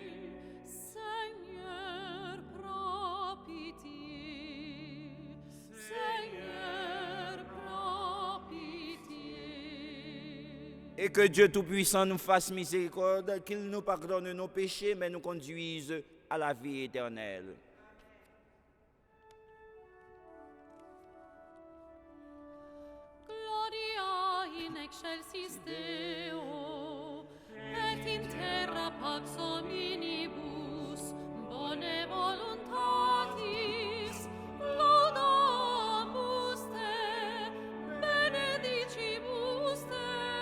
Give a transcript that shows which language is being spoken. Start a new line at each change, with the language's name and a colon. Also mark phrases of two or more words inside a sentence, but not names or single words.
French: Seigneur, prends pitié. Seigneur, prends pitié. et que Dieu Tout-Puissant nous fasse miséricorde, qu'il nous pardonne nos péchés, mais nous conduise à la vie éternelle.
Latin: Gloria in excelsis Deo, et in terra pax hominibus, bone voluntatis, laudamus te, benedicibus te,